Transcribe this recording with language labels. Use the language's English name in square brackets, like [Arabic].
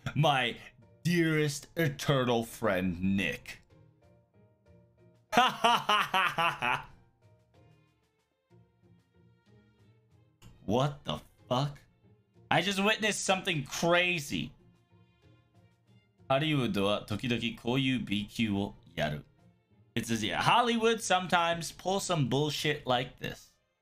[English] My dearest eternal friend Nick. Ha ha ha ha ha ha. What the fuck? I just witnessed something crazy. [Japanese] ハリウッドは時々こういう BQ をやる. [English] It says, yeah, Hollywood sometimes pull some bullshit like this.